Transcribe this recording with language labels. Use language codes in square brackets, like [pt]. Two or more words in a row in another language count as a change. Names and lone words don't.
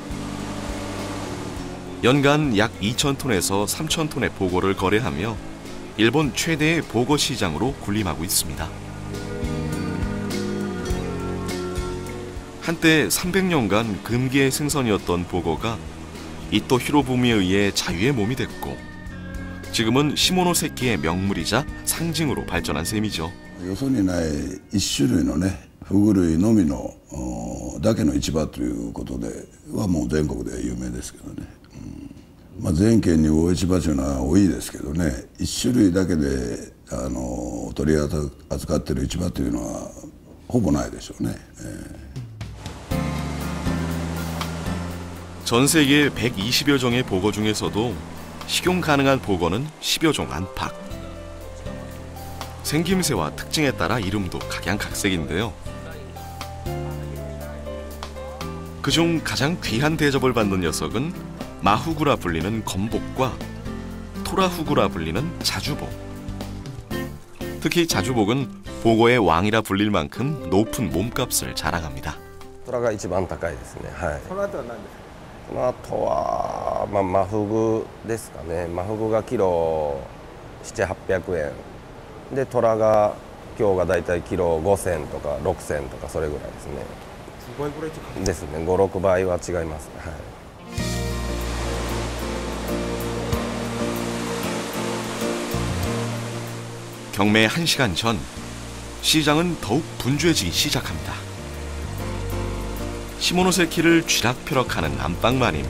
[ko] 연간 약 2,000톤에서 3,000톤의 보고를 거래하며 일본 최대의 보고 시장으로 군림하고 있습니다. 한때 300년간 금기의 생선이었던 보고가 이토 히로부미에 의해 자유의 몸이 됐고 지금은 시모노세키의 명물이자 상징으로 발전한 셈이죠. [ja] よそにない一種類のねフグ類のみのだけの市場ということではもう全国で有名ですけどね、全県に魚市場というのは多いですけどね、一種類だけで取り扱っている市場というのはほぼないでしょうね。 [ko] 전 세계 120여 종의 보고 중에서도 식용 가능한 보고는 10여 종 안팎. 생김새와 특징에 따라 이름도 각양각색인데요. 그중 가장 귀한 대접을 받는 녀석은 마후구라 불리는 건복과 토라후구라 불리는 자주복. 특히 자주복은 보고의 왕이라 불릴 만큼 높은 몸값을 자랑합니다. [ja] トラが一番高いですね。はい。その後は何ですか。この後はマフグですかね。マフグがキロ7、800円。でトラが今日がだいたいキロ5000とか6000とかそれぐらいですね。すごいぐらい違う。ですね。5、6倍は違いますね。はい。 [ko] 경매 1시간 전 시장은 더욱 분주해지기 시작합니다. 시모노세키를 쥐락펴락하는 안방마님.